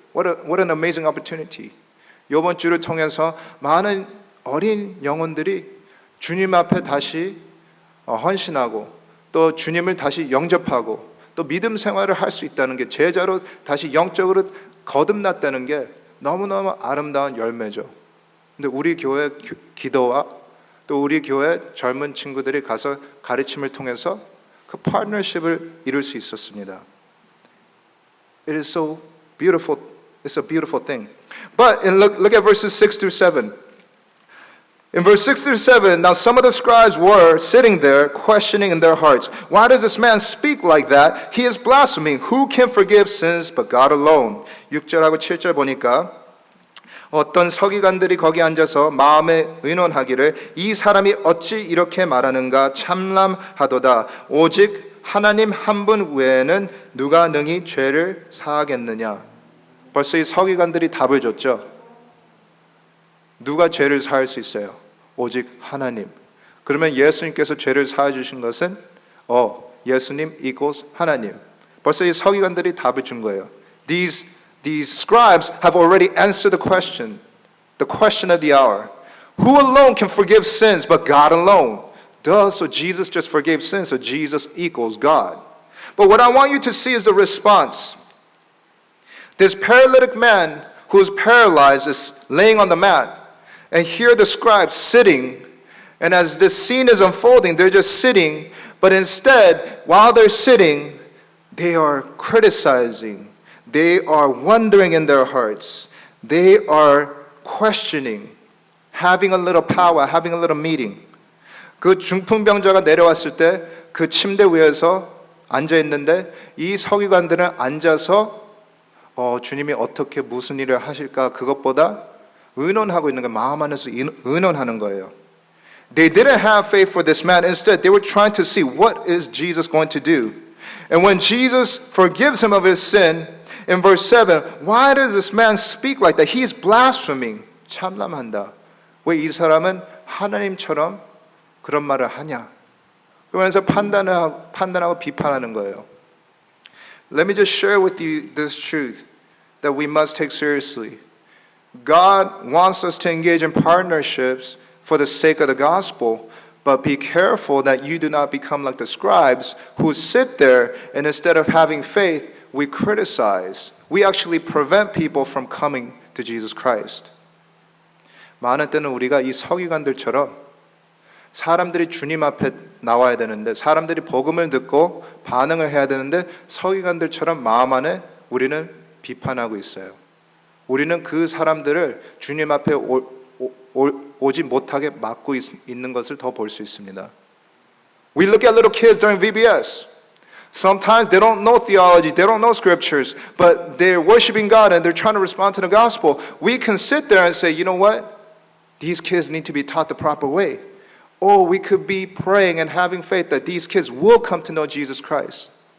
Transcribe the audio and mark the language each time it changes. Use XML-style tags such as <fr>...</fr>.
<en>What an amazing opportunity.</en> <ko>이번 주를 통해서 많은 어린 영혼들이 주님 앞에 다시 헌신하고 또 주님을 다시 영접하고 또 믿음 생활을 할 수 있다는 게, 제자로 다시 영적으로 거듭났다는 게 너무너무 아름다운 열매죠. 근데 우리 교회 기도와 또 우리 교회 젊은 친구들이 가서 가르침을 통해서 그 파트너십을 이룰 수 있었습니다.</ko> <en>It is so beautiful. It's a beautiful thing. But look at verses 6 through 7. In verse 6 through 7, now some of the scribes were sitting there questioning in their hearts, why does this man speak like that? He is blaspheming. Who can forgive sins but God alone?</en> <ko>6절하고 7절 보니까 어떤 서기관들이 거기 앉아서 마음에 의논하기를 이 사람이 어찌 이렇게 말하는가 참람하도다. 오직 하나님 한 분 외에는 누가 능히 죄를 사하겠느냐. 벌써 이 서기관들이 답을 줬죠. 누가 죄를 사할 수 있어요? 오직 하나님. 그러면 예수님께서 죄를 사해 주신 것은 예수님 equals 하나님. 벌써 이 서기관들이 답을 준 거예요.</ko> <en>These scribes have already answered the question of the hour. Who alone can forgive sins but God alone? Duh, so Jesus just forgave sins, so Jesus equals God. But what I want you to see is the response. This paralytic man who is paralyzed is laying on the mat. And here the scribes sitting, and as this scene is unfolding, they're just sitting, but instead, while they're sitting, they are criticizing, they are wondering in their hearts, they are questioning, having a little power, having a little meeting.</en> <ko>그 중풍병자가 내려왔을 때 그 침대 위에서 앉아 있는데 이 서기관들은 앉아서 주님이 어떻게 무슨 일을 하실까 그것보다 의논하고 있는 게 마음 안에서 의논하는 거예요.</ko> <en>They didn't have faith for this man. Instead, they were trying to see what is Jesus going to do. And when Jesus forgives him of his sin, in verse 7, why does this man speak like that? He is blaspheming.</en> <ko>참람한다. 왜 이 사람은 하나님처럼 그런 말을 하냐? 그러면서 판단하고 비판하는 거예요.</ko> <en>Let me just share with you this truth that we must take seriously. God wants us to engage in partnerships for the sake of the gospel, but be careful that you do not become like the scribes who sit there and instead of having faith, we criticize. We actually prevent people from coming to Jesus Christ.</en> <ko>많은 때는 우리가 이 서기관들처럼 사람들이 주님 앞에 나와야 되는데, 사람들이 복음을 듣고 반응을 해야 되는데 서기관들처럼 마음 안에 우리는 비판하고 있어요. 우리는 그 사람들을 주님 앞에 오지 못하게 막고 있는 것을 더 볼 수 있습니다.</ko> <en>We look at little kids during VBS. Sometimes they don't know theology, they don't know scriptures, but they're worshiping God and they're trying to respond to the gospel. We can sit there and say, you know what? These kids need to be taught the proper way. Or we could be praying and having faith that these kids will come to know Jesus Christ.</en>